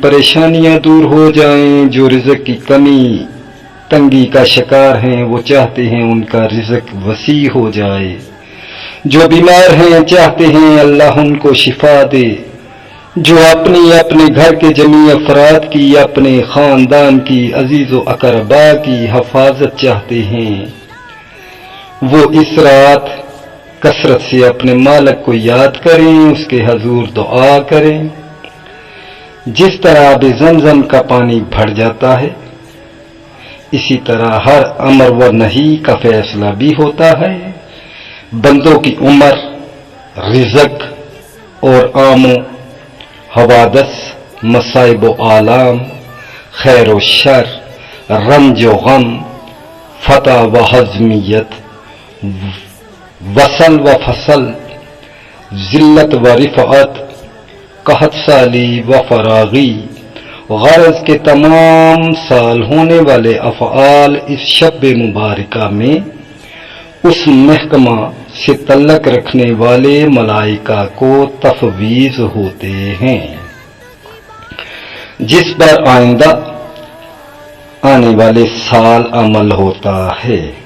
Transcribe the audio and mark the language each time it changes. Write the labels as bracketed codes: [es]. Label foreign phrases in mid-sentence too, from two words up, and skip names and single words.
[ur] پریشانیاں دور ہو جائیں، جو رزق کی کمی تنگی کا شکار ہیں وہ چاہتے ہیں ان کا رزق وسیع ہو جائے، جو بیمار ہیں چاہتے ہیں اللہ ان کو شفا دے، جو اپنے گھر کے جمیع افراد کی، اپنے خاندان کی، عزیز و اقربا کی حفاظت چاہتے ہیں، وہ اس رات کثرت سے اپنے مالک کو یاد کریں، اس کے حضور دعا کریں۔ جس طرح آب زمزم کا پانی بڑھ جاتا ہے، اسی طرح ہر امر و نہی کا فیصلہ بھی ہوتا ہے۔ بندوں کی عمر، رزق اور عام و حوادث، مصائب و آلام، خیر و شر، رنج و غم، فتح و ہضمیت، وصل و فصل، ذلت و رفعت، قحط سالی و فراغی، غرض کے تمام سال ہونے والے افعال اس شب مبارکہ میں اس محکمہ سے تعلق رکھنے والے ملائکہ کو تفویض ہوتے ہیں جس پر آئندہ آنے والے سال عمل ہوتا ہے۔